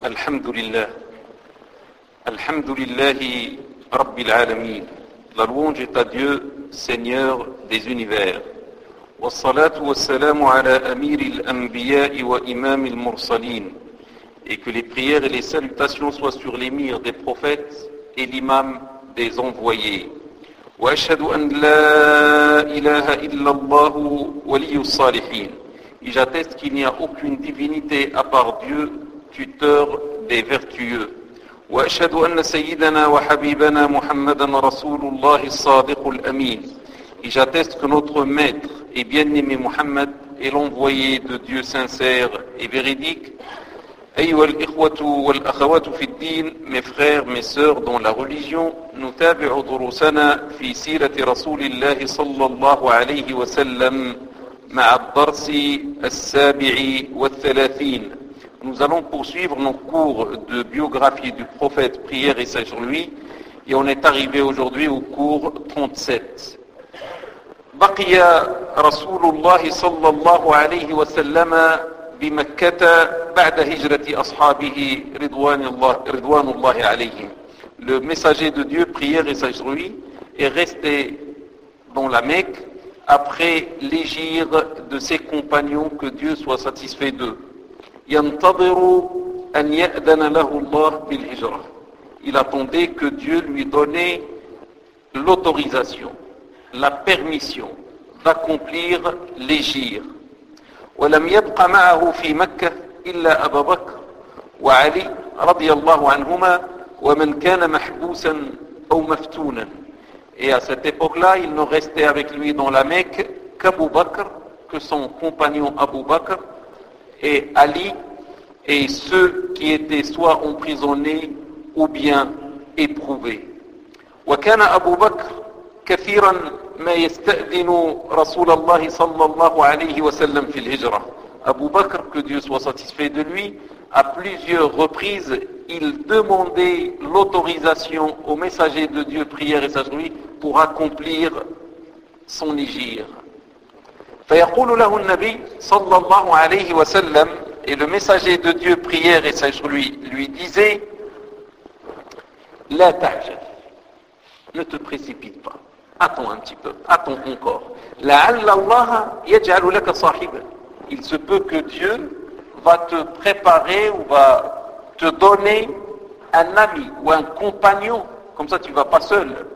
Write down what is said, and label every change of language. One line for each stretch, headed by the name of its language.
Arabic: الحمد لله الحمد لله رب العالمين
French: La louange est à Dieu, Seigneur des univers.
Arabic: والصلاة والسلام على أمير الأنبياء وإمام المرسلين.
French: Et que les prières et les salutations soient sur l'émir des prophètes et l'imam des envoyés.
Arabic: وأشهد أن لا إله إلا الله ولي الصالحين.
French: Et j'atteste qu'il n'y a aucune divinité à part Dieu, tuteur des vertueux.
Arabic: وأشهد أن سيدنا وحبيبنا محمدا رسول الله الصادق الأمين.
French: Et j'atteste que notre maître et bien-aimé Muhammad est l'envoyé de Dieu sincère et véridique.
Arabic: أيها الإخوة والأخوات في الدين,
French: mes frères, mes sœurs dans la religion,
Arabic: نتابع دروسنا في سيرة رسول الله صلى الله عليه وسلم مع الدرس السابع والثلاثين.
French: Nous allons poursuivre nos cours de biographie du prophète, prière et sagesse sur lui, et on est arrivé aujourd'hui au cours 37.
Arabic: بقي رسول الله صلى الله عليه وسلم بمكة بعد هجرة أصحابه رضوان الله عليهم.
French: Le messager de Dieu, prière et sagesse sur lui, est resté dans la Mecque après l'égir de ses compagnons, que Dieu soit satisfait d'eux.
Arabic: ينتظر أن يأذن له الله بالهجرة.
French: Il attendait que Dieu lui donnait l'autorisation, la permission d'accomplir l'égir.
Arabic: ولم يبق معه في مكة إلا أبو بكر وعلي رضي الله عنهما ومن كان محبوسا أو مفتونا.
French: Et à cette époque-là, il ne restait avec lui dans la Mecque qu'Abu Bakr, que son compagnon Abu Bakr, et Ali, et ceux qui étaient soit emprisonnés ou bien éprouvés.
Arabic: وكان أبو بكر كثيرا ما يستأذن رسول الله صلى الله عليه وسلم في الهجرة.
French: Abu Bakr, que Dieu soit satisfait de lui, à plusieurs reprises, il demandait l'autorisation au messager de Dieu, prière et sagesse, pour accomplir son hijr.
Arabic: فيقول له النبي صلى الله عليه وسلم.
French: Et le messager de Dieu, prière et sagesse lui disait,
Arabic: La ta'jal,
French: ne te précipite pas, attends un petit peu, attends encore.
Arabic: La'alla Allah yaj'alu laka sahiba.
French: Il se peut que Dieu va te préparer ou va te donner un ami ou un compagnon, comme ça tu ne vas pas seul.